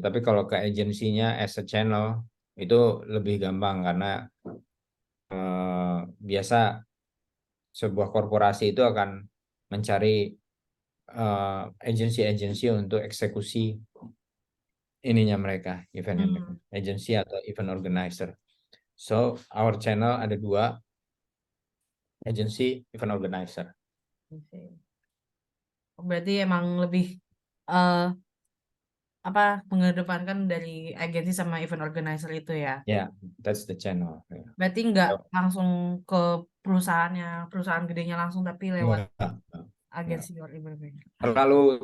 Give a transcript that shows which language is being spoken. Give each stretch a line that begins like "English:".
Indonesian: Tapi kalau ke agensinya
English: as a channel
Indonesian: itu lebih gampang karena biasa sebuah korporasi itu akan mencari agensi-agensi untuk eksekusi ininya mereka, eventnya mereka, hmm, agensi atau event organizer.
English: So, our channel
Indonesian: ada
English: 2, agency, event organizer.
Indonesian: berarti emang lebih eh apa mengedepankan dari agensi sama event organizer itu ya.
English: Yeah, that's the channel.
Indonesian: Berarti nggak langsung ke perusahaannya, perusahaan gedenya langsung, tapi lewat Enggak, enggak. agensi or event organizer.